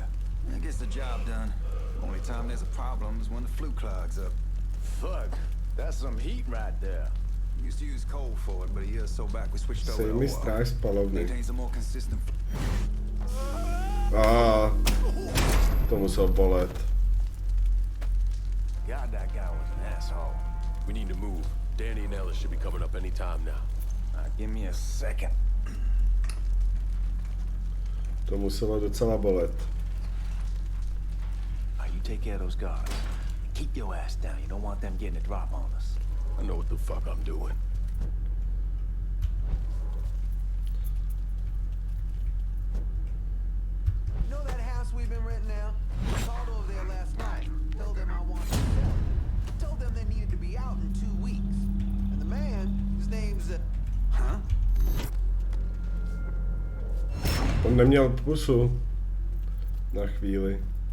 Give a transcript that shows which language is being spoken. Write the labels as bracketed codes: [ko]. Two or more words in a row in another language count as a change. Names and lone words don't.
[en] That gets the job done. Only time there's a problem is when the flue clogs up. Fuck, that's some heat right there. We used to use coal for it, but a year or so back we switched over to [cs] Sejmi [en] oil. [cs] stráž spalovny. [en] Maintains a more consistent. [cs] To musel bolet. [en] God, that guy was an asshole. We need to move. Danny and Ellis should be coming up any time now. Give me a second. [cs] To muselo docela bolet. [en] You take care of those guards. Keep your ass down. You don't want them getting a drop on us. I know what the fuck I'm doing. You know that house we've been renting out? I called over there last night. Told them I wanted to sell it. Told them they needed to be out in 2 weeks. And the man, his name's... Huh? [cs] On neměl pusu. Na chvíli.